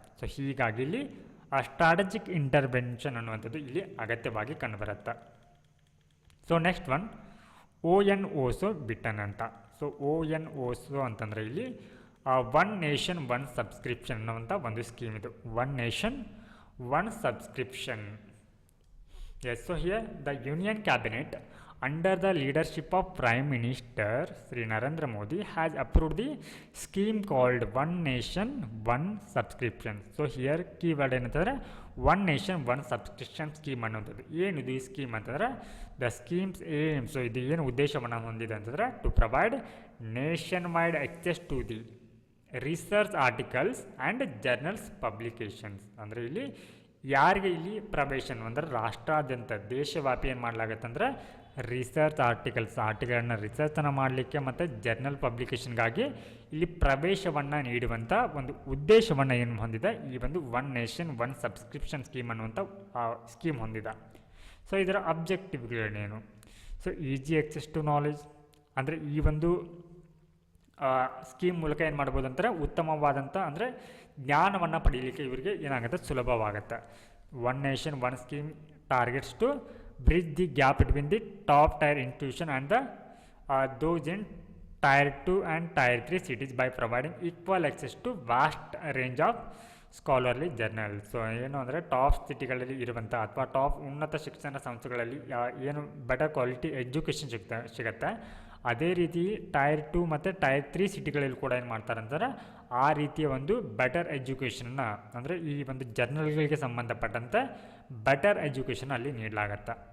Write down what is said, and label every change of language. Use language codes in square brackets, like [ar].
[kn] So ಹೀಗಾಗಿ ಇಲ್ಲಿ strategic intervention ಅನ್ನುವಂಥದ್ದು ಇಲ್ಲಿ ಅಗತ್ಯವಾಗಿ ಕಂಡುಬರುತ್ತೆ. So next one ONOSO beaten ಅಂತ. ಸೊ ONOSO ಅಂತಂದರೆ ಇಲ್ಲಿ ಒನ್ ನೇಷನ್ ಒನ್ ಸಬ್ಸ್ಕ್ರಿಪ್ಷನ್ ಅನ್ನುವಂಥ ಒಂದು ಸ್ಕೀಮ್ ಇದು. One nation one subscription. S. [en] So here the union cabinet under the leadership of Prime Minister Sri Narendra Modi has approved the scheme called One Nation One Subscription. So here keyword [kn] ಏನಂತಂದರೆ one nation one subscription scheme ಅನ್ನೋಂಥದ್ದು. ಏನಿದು ಈ scheme ಅಂತಂದರೆ [en] The schemes aim. [kn] So ಇದು ಏನು ಉದ್ದೇಶವನ್ನು ಹೊಂದಿದೆ ಅಂತಂದರೆ [en] To provide nationwide access to the research articles and journals publications. [kn] ಅಂದರೆ ಇಲ್ಲಿ ಯಾರಿಗೆ ಇಲ್ಲಿ ಪ್ರವೇಶನ ಅಂದರೆ ರಾಷ್ಟ್ರಾದ್ಯಂತ ದೇಶವ್ಯಾಪಿ ಏನು ಮಾಡಲಾಗತ್ತೆ ಅಂದರೆ ರಿಸರ್ಚ್ ಆರ್ಟಿಕಲ್ಗಳನ್ನ ರಿಸರ್ಚನ್ನು ಮಾಡಲಿಕ್ಕೆ ಮತ್ತು ಜರ್ನಲ್ ಪಬ್ಲಿಕೇಷನ್ಗಾಗಿ ಇಲ್ಲಿ ಪ್ರವೇಶವನ್ನು ನೀಡುವಂಥ ಒಂದು ಉದ್ದೇಶವನ್ನು ಏನು ಹೊಂದಿದೆ ಈ ಒಂದು one nation one subscription scheme ಅನ್ನುವಂಥ ಸ್ಕೀಮ್ ಹೊಂದಿದೆ. ಸೊ ಇದರ ಅಬ್ಜೆಕ್ಟಿವ್ಗಳೇನೇನು? So [en] easy access to knowledge [kn] ಅಂದರೆ ಈ ಒಂದು ಸ್ಕೀಮ್ ಮೂಲಕ ಏನು ಮಾಡ್ಬೋದು ಅಂತಾರೆ ಉತ್ತಮವಾದಂಥ ಅಂದರೆ ಜ್ಞಾನವನ್ನು ಪಡೀಲಿಕ್ಕೆ ಇವರಿಗೆ ಏನಾಗುತ್ತೆ ಸುಲಭವಾಗುತ್ತೆ. [en] One nation one scheme targets to bridge the gap between the top tier institution and the those in tier 2 and tier 3 cities by providing equal access to vast range of scholarly journal. [kn] So ಏನು ಅಂದರೆ top ಸಿಟಿಗಳಲ್ಲಿ ಇರುವಂಥ ಅಥವಾ top ಉನ್ನತ ಶಿಕ್ಷಣ ಸಂಸ್ಥೆಗಳಲ್ಲಿ ಏನು better quality education ಸಿಗುತ್ತೆ ಅದೇ ರೀತಿ ಟೈರ್ 2 ಮತ್ತು ಟೈರ್ 3 ಸಿಟಿಗಳಲ್ಲಿ ಕೂಡ ಏನು ಮಾಡ್ತಾರೆ ಅಂತಾರೆ ಆ ರೀತಿಯ ಒಂದು ಬೆಟರ್ ಎಜುಕೇಷನ್ನ ಅಂದರೆ ಈ ಒಂದು ಜರ್ನಲ್ಗಳಿಗೆ ಸಂಬಂಧಪಟ್ಟಂತೆ ಬೆಟರ್ ಎಜುಕೇಷನ್ ಅಲ್ಲಿ ನೀಡಲಾಗತ್ತೆ.